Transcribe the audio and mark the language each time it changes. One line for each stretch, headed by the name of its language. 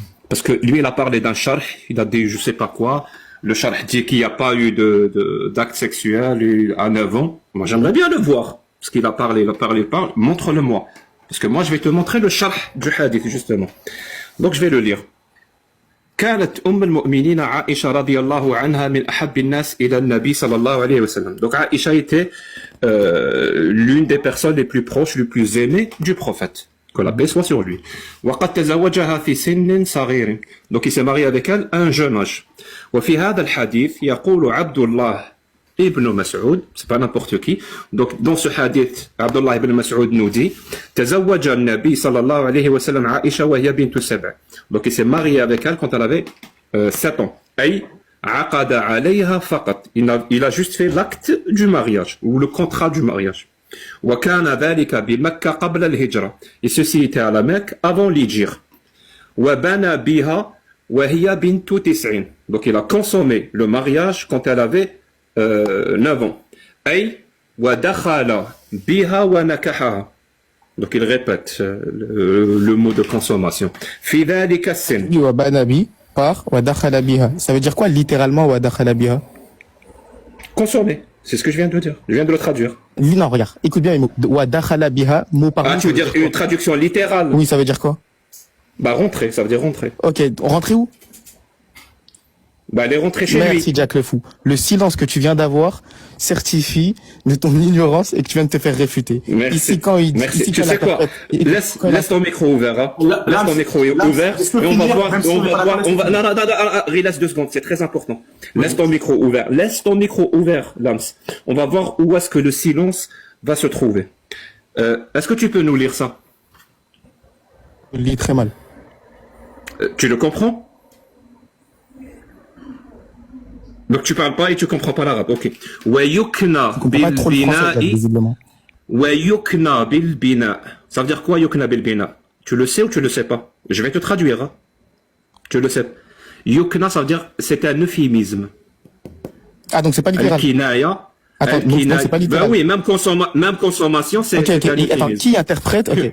French: Parce que lui, il a parlé d'un charh, il a dit je sais pas quoi. Le charh dit qu'il n'y a pas eu d'acte sexuel à 9 ans. Moi, j'aimerais bien le voir. Parce qu'il a parlé, montre-le-moi. Parce que moi, je vais te montrer le charh du hadith, justement. Donc, je vais le lire.
Arabic: كانت المؤمنين عائشة رضي الله عنها من أحب الناس إلى النبي صلى الله عليه وسلم.
French: Donc, Aïcha était l'une des personnes les plus proches, les plus aimées du prophète. Que la paix soit sur lui.
Arabic: وقد تزوجها في سن صغير.
French: Donc, il s'est marié avec elle à un jeune âge.
Arabic: وفي هذا الحديث يقول عبد الله
French: ibn Mas'ud, c'est pas n'importe qui. Donc, dans ce hadith, Abdullah ibn Mas'ud nous dit,
Arabic: تزوج النبي صلى الله عليه وسلم عائشة وهي بنت 7.
French: Donc, il s'est marié avec elle quand elle avait 7 ans.
Arabic: أي عقد عليها فقط.
French: Il a juste fait l'acte du mariage, ou le contrat du mariage.
Arabic: وكان ذلك بمكة قبل الهجرة.
French: Et ceci était à la Mecque avant l'Hijr.
Arabic: وبنى بها وهي بنت 9.
French: Donc, il a consommé le mariage quand elle avait 9 ans.
Arabic: أي ودخل بها ونكحها.
French: Donc il répète le mot de consommation.
Arabic: في ذلك السن. وبنى بي
French: par
Arabic: ودخل بها.
French: Ça veut dire quoi littéralement
Arabic: ودخل بها?
French: Consommer. C'est ce que je viens de dire. Je viens de le traduire. Non, regarde. Écoute bien les mots.
Arabic: ودخل بها,
French: mot par mot. Ah, tu veux dire une traduction littérale? Oui, ça veut dire quoi? Bah rentrer, ça veut dire rentrer. Ok, rentrer où? Bah elle est rentrée chez lui. Merci Jack le fou. Le silence que tu viens d'avoir certifie de ton ignorance et que tu viens de te faire réfuter. Merci. Ici quand il Merci. ici, Tu quand sais quoi? Laisse ton micro ouvert. Hein. Laisse ton micro ouvert. Et on va voir. Non, laisse 2 secondes. C'est très important. Laisse ton micro ouvert. Laisse ton micro ouvert, Lams. On va voir où est-ce que le silence va se trouver. Est-ce que tu peux nous lire ça? Je lis très mal. Tu le comprends? Donc tu parles pas et tu comprends pas l'arabe. Ok.
Arabic: ويكنى بالبناء ويكنى بالبناء.
French: Ça veut dire quoi
Arabic: يكنى بالبناء?
French: Tu le sais ou tu le sais pas? Je vais te traduire. Hein? Tu le sais. يكنى, ça veut dire c'est un euphémisme. Ah donc c'est pas littéral. Kinaya. Attends, donc c'est pas littéral. Ben oui, même consommation, c'est un euphémisme. Attends, qui interprète? Okay.